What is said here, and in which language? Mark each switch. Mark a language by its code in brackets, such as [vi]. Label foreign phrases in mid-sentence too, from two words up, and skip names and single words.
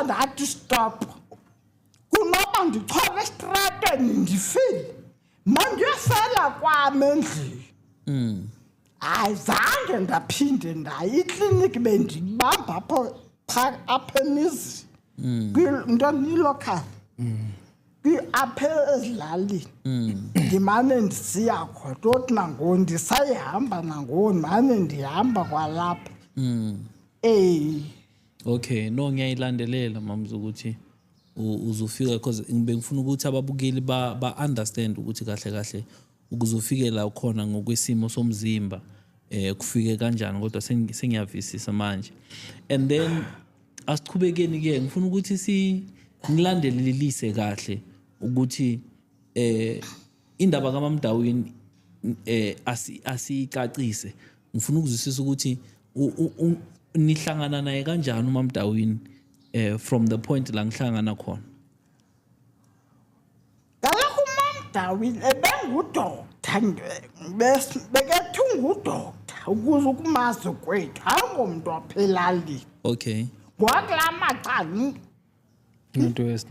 [xh] ndathi stop kunoba ndichole esitratweni ndifile mandiyosela kwam endlini ayizange ndaphinde ndaye ikliniki bendibamba apha emizini ntoni ilokhali apha ezilalini ndimane ndisiya khona toti nangoni ndisayihamba nangoni mane ndihamba kwalapha [zu] Okay, no ngiyayilandelela mamza ukuthi uzofika because ngibengifuna ukuthi ababukeli ba understand ukuthi kahle kahle ukuzofike la khona ngokwesimo somzimba kufike kanjani kodwa sengiyavisisa manje. And then asiqhubekeni ke ngifuna ukuthi ngilandelelise kahle ukuthi indaba kaMamDawini asicacise. Ngifuna ukuzwisisa ukuthi nihlangana naye kanjani uMamDawini [en] from the point [zu] la ngihlangana khona. [xh] Kaloku uMamDawini ebengudokta bekethu ngudokta ukuze ukumazi kwethu ayingomuntu ophelalini. Okay. Ngokula macala Northwest.